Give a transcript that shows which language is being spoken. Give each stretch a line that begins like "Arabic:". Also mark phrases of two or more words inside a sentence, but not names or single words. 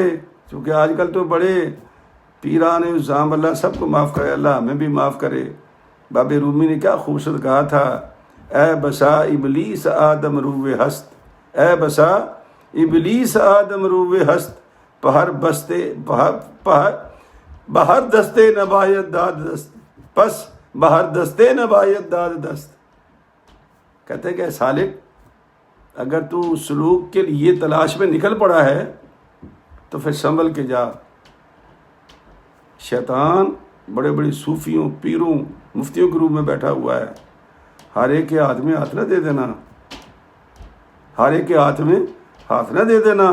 Urdu: چونکہ آج کل تو بڑے پیران الزام، اللہ سب کو معاف کرے، اللہ ہمیں بھی معاف کرے. باب رومی نے کیا خوبصورت کہا تھا،
Persian: اے بسا ابلیس آدم روئے ہست، اے بسا ابلیس آدم روئے ہست، بہر دستے نبایت داد دست، پس بہر دستے نبایت داد دست.
Urdu: کہتے ہیں کہ سالک اگر تو سلوک کے لیے تلاش میں نکل پڑا ہے تو پھر سنبھل کے جا. شیطان بڑے بڑے صوفیوں، پیروں، مفتیوں کے روپ میں بیٹھا ہوا ہے. ہر ایک کے ہاتھ میں ہاتھ نہ دے دینا، ہر ایک کے ہاتھ میں ہاتھ نہ دے دینا.